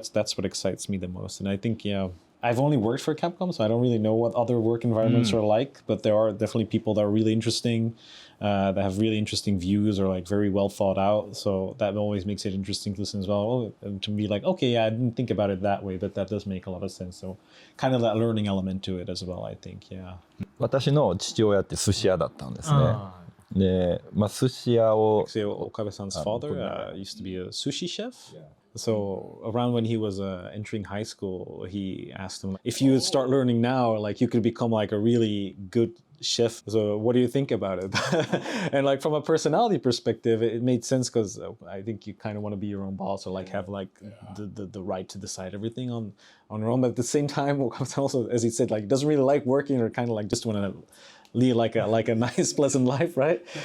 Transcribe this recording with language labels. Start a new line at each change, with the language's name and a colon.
English: That's what excites me the most. And I think, I've only worked for Capcom, so I don't really know what other work environments are like, but there are definitely people that are really interesting, that have really interesting views or like very well thought out. So that always makes it interesting to listen as well. And to be like, okay, yeah, I didn't think about it that way, but that does make a lot of sense. So kind of that learning element to it as well, I think, yeah.
Japanese: 私の父親って寿司屋だったんですね。で、寿司屋を
English: Actually, Okabe-san's father used to be a sushi chef. So around when he was entering high school, he asked him, if you start learning now, like you could become like a really good chef. So what do you think about it? And like from a personality perspective, it made sense because I think you kind of want to be your own boss or like have like the right to decide everything on your own. But at the same time, also, as he said, like doesn't really like working or kind of like just want to lead like a nice pleasant life, right?